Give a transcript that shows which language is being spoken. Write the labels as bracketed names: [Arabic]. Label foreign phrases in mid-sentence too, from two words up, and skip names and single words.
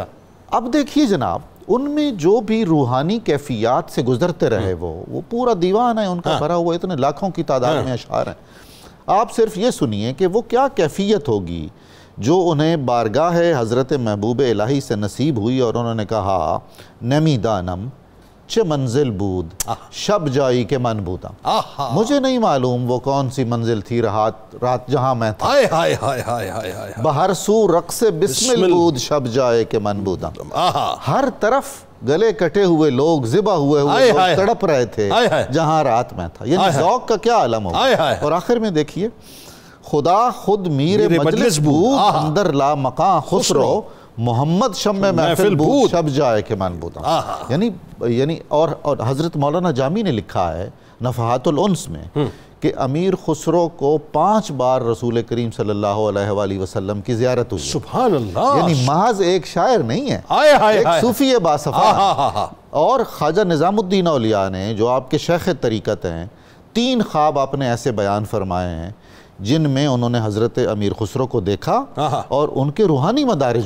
[Urdu] اب دیکھیے جناب، ان میں جو بھی روحانی کیفیات سے گزرتے رہے وہ پورا دیوان ہے ان کا بھرا ہوا، اتنے لاکھوں کی تعداد میں اشعار ہیں. آپ صرف یہ سنیے کہ وہ کیا کیفیت ہوگی جو انہیں بارگاہ حضرت محبوب الہی سے نصیب ہوئی. اور انہوں نے کہا، [Persian] نمی دانم چه منزل بود شب جائی کے من بودم. [Urdu] مجھے نہیں معلوم وہ کون سی منزل تھی رات جہاں میں تھا. [Persian] بہر سو رقص بسمل بود شب جائے کے من بودم. [Urdu] ہر طرف گلے کٹے ہوئے لوگ، ذبح ہوئے لوگ تڑپ رہے تھے جہاں رات میں تھا. یعنی ذوق کا کیا عالم ہوگا. اور آخر میں دیکھیے، [Persian] خدا خود میر مجلس بود اندر لا مقام خسرو محمد شمع محفل بود شب جائے کے من بودم. [Urdu] یعنی اور حضرت مولانا جامی نے لکھا ہے نفحات الانس میں کہ امیر خسرو کو 5 بار رسول کریم صلی اللہ علیہ وآلہ وسلم کی زیارت ہوئی. [Arabic] سبحان اللہ. [Urdu] یعنی محض ایک شاعر نہیں ہے، ایک صوفی باصفا. اور خواجہ نظام الدین اولیاء نے جو آپ کے شیخ طریقت ہیں، 3 خواب آپ نے ایسے بیان فرمائے ہیں جن میں انہوں نے حضرت امیر خسرو کو دیکھا اور ان کے روحانی مدارج کو.